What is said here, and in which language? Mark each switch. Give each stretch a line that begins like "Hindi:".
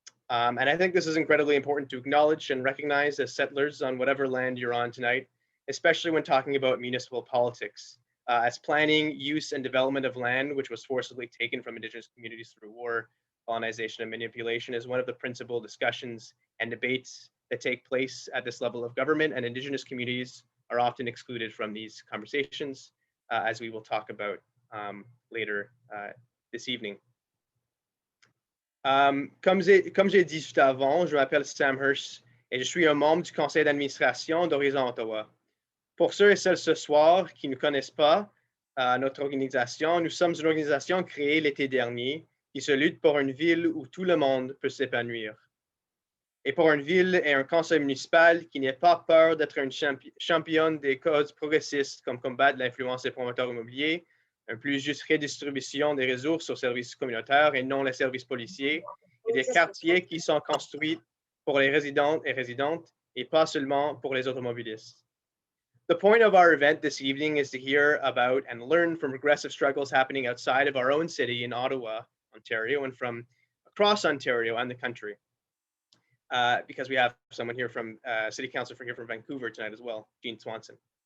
English: And I think this is incredibly important to acknowledge and recognize as settlers on whatever land you're on tonight, especially when talking about municipal politics, as planning, use, and development of land, which was forcibly taken from Indigenous communities through war, colonization, and manipulation, is one of the principal discussions and debates that take place at this level of government, and Indigenous communities are often excluded from these conversations, as we will talk about later this evening.
French: Comme j'ai dit juste avant, je m'appelle Sam Hirsch et je suis un membre du conseil d'administration d'Horizon Ottawa. Pour ceux et celles ce soir qui ne connaissent pas notre organisation, nous sommes une organisation créée l'été dernier qui se lutte pour une ville où tout le monde peut s'épanouir. Et pour une ville et un conseil municipal qui n'ait pas peur d'être une championne des causes progressistes comme combattre l'influence des promoteurs immobiliers, une plus juste redistribution des ressources aux services communautaires et non les services policiers, et des quartiers qui sont construits pour les résidents et résidentes et pas seulement pour les automobilistes.
English: The point of our event this evening is to hear about and learn from progressive struggles happening outside of our own city in Ottawa, Ontario, and from across Ontario and the country. Because we have someone here from City Councilor here from Vancouver tonight as well, Jean Swanson.